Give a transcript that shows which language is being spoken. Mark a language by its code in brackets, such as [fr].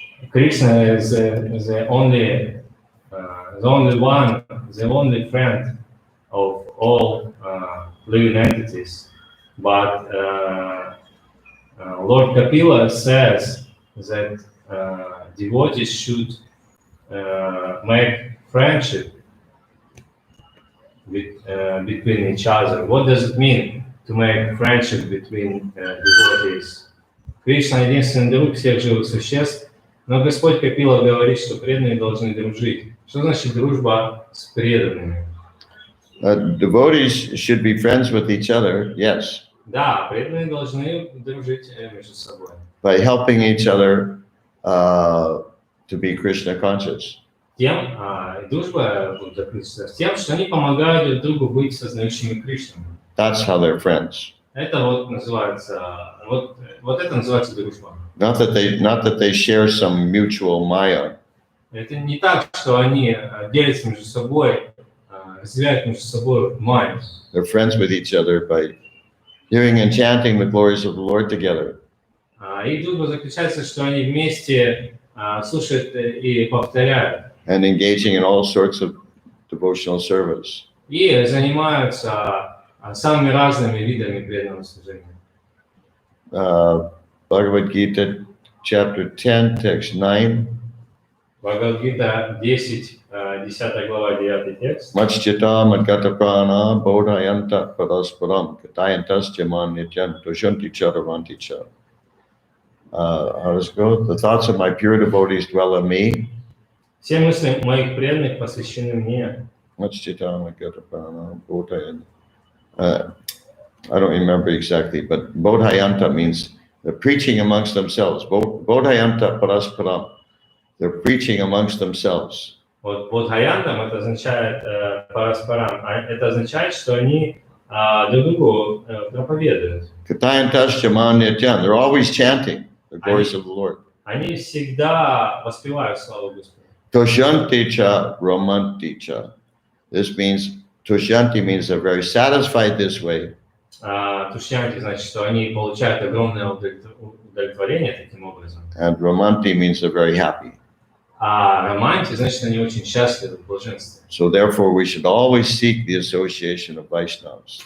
[en] Krishna is the only friend of all living entities, but Lord Kapila says that devotees should make friendship between each other. What does it mean to make friendship between devotees? [ru] Кришна единственный друг всех живых существ, но Господь Капила говорит, что преданные должны дружить. Что значит дружба с преданными? [en] Devotees should be friends with each other, yes. [ru] Да, преданные должны дружить между собой. [en] By helping each other to be Krishna conscious. [ru] Дружба заключается в тем, что они помогают друг другу быть сознающими Кришну. [en] That's how they're friends. [ru] Это называется дружба. [en] Not that they share some mutual maya. [ru] Это не так, что они делятся между собой, разделяют между собой майю. [en] They're friends with each other by hearing and chanting the glories of the Lord together. [ru] Их дружба заключается, что они вместе слушают и повторяют. [en] And engaging in all sorts of devotional service. [ru] И занимаются самыми разными видами преданного служения. [en] Bhagavad Gita, chapter 10, text 9. [ru] Бхагавад-гита 10, 10 глава, 9 текст. [sa] Machchita madgata prana bodhayanta parasparam katayantas jaman nityan dushanti charavanti cha. [en] How does it go? The thoughts of my pure devotees dwell in me. [ru] Все мысли моих преданных посвящены мне. [sa] Machchita madgata prana bodhayanta. [en] I don't remember exactly, but bodhayanta means they're preaching amongst themselves. [sa] Bodhayanta parasparam. [en] They're preaching amongst themselves. [ru] Вот бодхаянтам это означает параспарам, это означает, что они друг другу проповедуют. [sa] Katayantas jaman nityan. [en] They're always chanting the glories of the Lord. [ru] Они всегда воспевают славу Господа. [sa] Tushanti cha romanti cha. [en] This means, tushanti means they're very satisfied this way. [ru] Тушьянти значит, что они получают огромное удовлетворение таким образом. [en] And romanti means they're very happy. [ru] А романти значит, они очень счастливы в блаженстве. [en] So therefore we should always seek the association of Vaishnavas.